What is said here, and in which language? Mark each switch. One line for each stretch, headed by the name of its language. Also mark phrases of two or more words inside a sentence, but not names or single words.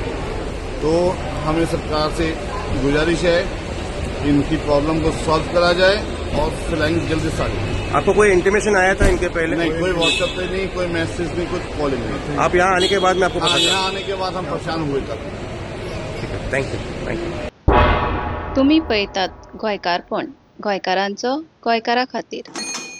Hindi: तो हमें सरकार से गुजारिश है इनकी प्रॉब्लम को सॉल्व करा जाए और फ्लाइंग जल्दी से आ जाए। आपको कोई इंटीमेशन आया था इनके पहले? नहीं, कोई व्हाट्सएप पे नहीं, कोई मैसेज नहीं, कुछ कॉलिंग नहीं। आप यहाँ आने के बाद में आपको पता चला? यहाँ आने के बाद हम परेशान हुए तब।
English: Thank you, thank you.
Konkani: तुम्ही पळयतात गोंयकारपण, गोंयकारांचो गोंयकारा खातीर.